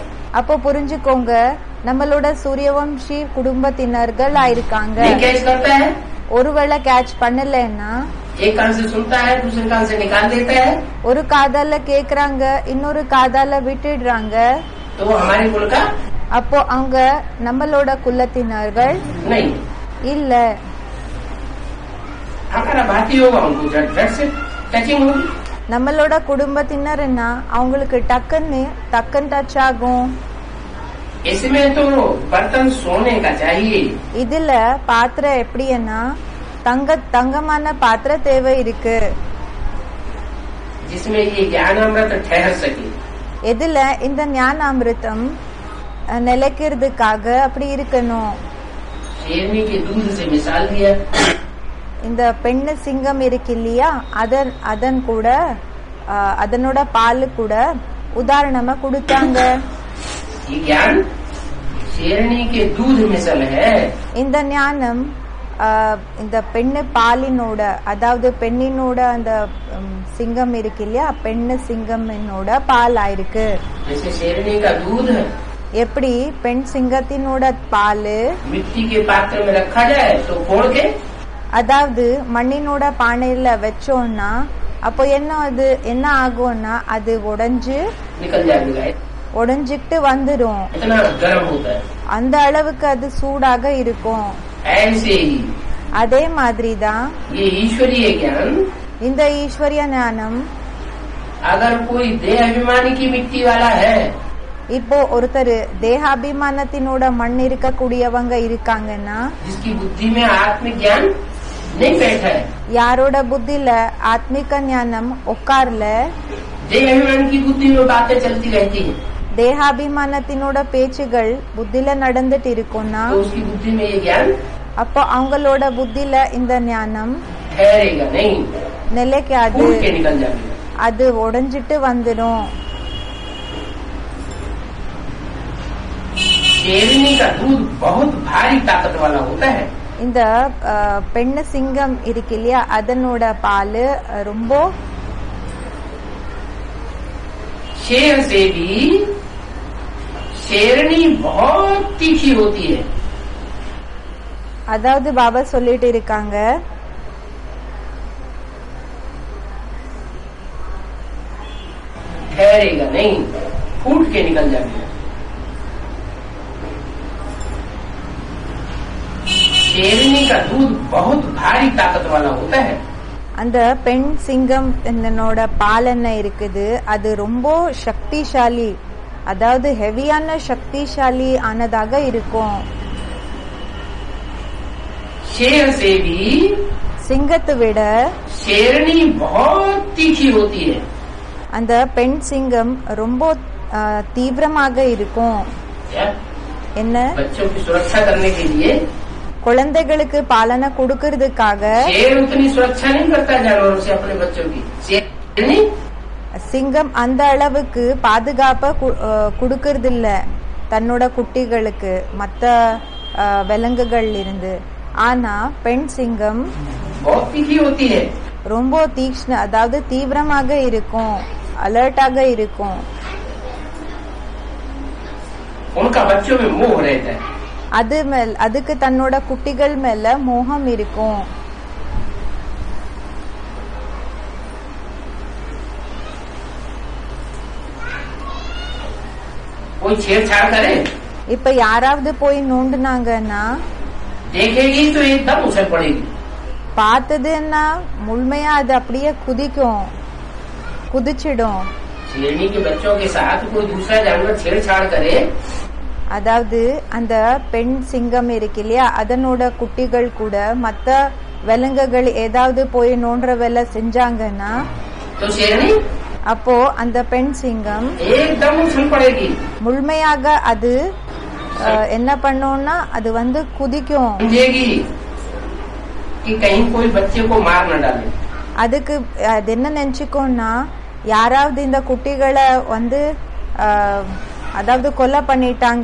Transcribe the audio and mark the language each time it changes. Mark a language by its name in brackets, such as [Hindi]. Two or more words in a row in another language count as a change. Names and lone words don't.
[Tamil] அப்போ புரிஞ்சுக்கோங்க நம்மளோட சூரியவம்சி குடும்பத்தினர்கள் ஆயிருக்காங்க। [Hindi] नहीं कैच करता है, [Tamil] ஒருவேளை கேட்ச் பண்ணலன்னா [Hindi] एक कान से सुनता है, दूसरे कान से निकाल देता है, [Tamil] ஒரு காதால கேக்குறாங்க இன்னொரு காதால விட்டுடுறாங்க, [Hindi] तो वो हमारे कुल का [Tamil] அப்போ அவங்க நம்மளோட குலத்தினர்கள் [Hindi] नहीं, [Tamil] இல்ல. [Hindi] हमारा भाती होगा, उनको झट से टचिंग होगी. [Tamil] நம்மளோட குடும்பத்தினர்னா அவங்களுக்கு டக்குன்னு டச் ஆகும். [Hindi] इसमें तो बर्तन सोने का चाहिए. [Tamil] இதுல பாத்திரம் எப்படின்னா தங்கமான பாத்திர தேவை இருக்கு. [Hindi] जिसमें ये ज्ञानामृत ठहर सके. [Tamil] இதுல இந்த ஞானாமிர்தம் நிலைக்கிறதுக்காக அப்படி இருக்கணும். [Hindi] शेरनी के दूध से मिसाल दिया. [Tamil] இந்த பெண்ணு சிங்கம் இருக்கு இல்லையா, அதன் கூட அதனோட பால் கூட உதாரணமா கொடுத்தாங்க. [Hindi] ये ज्ञान शेरनी के दूध मिसल है. [Tamil] இந்த ஞானம் இந்த பெண்ணு பாலினோட, அதாவது பெண்ணினோட அந்த சிங்கம் இருக்கு இல்லையா, பெண்ணு சிங்கமினோட பால் ஆயிருக்கு. [Hindi] जैसे शेरनी का दूध [Tamil] எப்படி பெண் சிங்கத்தினோட பால் [Hindi] मिट्टी के पात्र में रखा जाए तो फोड़ के, [Tamil] அதாவது மண்ணினோட பானையில வச்சோம்னா அப்போ என்ன ஆகும்னா அது [Hindi] निकल जाएगा. [Tamil] உடைஞ்சிட்டு வந்துரும். [Hindi] इतना गर्म होता है. [Tamil] அந்த அளவுக்கு அது சூடாக இருக்கும். [Hindi] ऐसे ही [Tamil] அதே மாதிரிதான் [Hindi] ये ईश्वरीय ज्ञान, [Tamil] இந்த ஈஸ்வரிய ஞானம். [Hindi] अगर कोई देह अभिमानी की मिट्टी वाला है, [Tamil] இப்போ ஒருத்தர் தேகாபிமானத்தினோட மண் இருக்கக்கூடியவங்க இருக்காங்கன்னா, [Hindi] जिसकी बुद्धि में आत्मिक ज्ञान नहीं बैठा है, [Tamil] யாரோட புத்தில ஆத்மிக ஞானம் உட்கார்ல, [Hindi] देह अभिमान की बुद्धि में बातें चलती रहती है, [Tamil] தேகாபிமானத்தினோட பேச்சுகள் புத்தில நடந்துட்டு இருக்கும்னா, [Hindi] तो उसकी बुद्धि में ये ज्ञान [Tamil] அப்போ அவங்களோட புத்தில இந்த ஞானம் [Hindi] ठहरेगा नहीं, [Tamil] நிலைக்காது, [Hindi] फूट के निकल जाएगा. [Tamil] அது உடைஞ்சிட்டு வந்துடும். [Hindi] शेरनी का दूध बहुत भारी ताकत वाला होता है. [Tamil] இந்த பெண்ணு சிங்கம் இருக்கு இல்லையா, அதனோட பால் ரொம்ப [Hindi] शेर से भी शेरनी बहुत तीखी होती है. [Tamil] அதாவது பாபா சொல்லிட்டு இருக்காங்க, [Hindi] ठहरेगा नहीं, फूट के निकल जाएगा. शेरनी का दूध बहुत भारी ताकत वाला होता है. [Tamil] அந்த பெண் சிங்கம் என்னோட பால் என்ன இருக்குது, அது ரொம்ப சக்திசாலி, அதாவது ஹெவியான சக்திசாலி ஆனதாக இருக்கும். [Hindi] शेर से भी [Tamil] சிங்கத்தை விட [Hindi] शेरनी बहुत तीखी होती है. [Tamil] அந்த பெண் சிங்கம் ரொம்ப தீவிரமாக இருக்கும். என்ன, [Hindi] बच्चों की सुरक्षा करने के लिए [Tamil] குழந்தைகளுக்கு பாலனை கொடுக்கறதுக்காக [Hindi] शेर उतनी सुरक्षा नहीं करता जानवरों से अपने बच्चों की. शेरनी [Tamil] சிங்கம் அந்த அளவுக்கு பாதுகாப்ப கொடுக்கறது இல்ல தன்னோட குட்டிகளுக்கு மத்த விலங்குகள் இருந்து. ஆனா பெண் சிங்கம் [Hindi] बहुत तीखी होती है. [Tamil] ரொம்ப தீக்ஷ்ண, அதாவது தீவிரமாக இருக்கும், அலர்ட்டாக இருக்கும். [Hindi] उनका बच्चों में मोह रहता है. [Tamil] அதுக்கு தன்னோட குட்டிகள் மேல மோகம் இருக்கும். [Hindi] कोई छेड़छाड़ करे, [Tamil] இப்ப யாராவது போய் நோண்டுனாங்கன்னா [Hindi] देखेगी तो एकदम उछल पड़ेगी. [Tamil] பார்த்ததுன்னா முழுமையா அது அப்படியே குதிச்சிடும். [Hindi] शेरनी के बच्चों के साथ कोई दूसरा जानवर छेड़छाड़ करे, [Tamil] அதாவது அந்த பெண் சிங்கம் இருக்கு இல்லையா, அதனோட குட்டிகள் கூட மத்த விலங்குகள் ஏதாவது போய் நோன்ற வேலை செஞ்சாங்கன்னா [Hindi] तो शेरनी [Tamil] அப்போ அந்த பெண் சிங்கம் [Hindi] एकदम उछल पड़ेगी. [Tamil] முழுமையாக அது என்ன பண்ணும்னா அது குதிக்கும். [Hindi] समझेगी कि कहीं कोई बच्चे को मार न डाले. [Tamil] அதுக்கு அது என்ன நினைச்சுக்கோன்னா, யாராவது இந்த குட்டிகளை அதாவது கொலை பண்ணிட்டாங்க.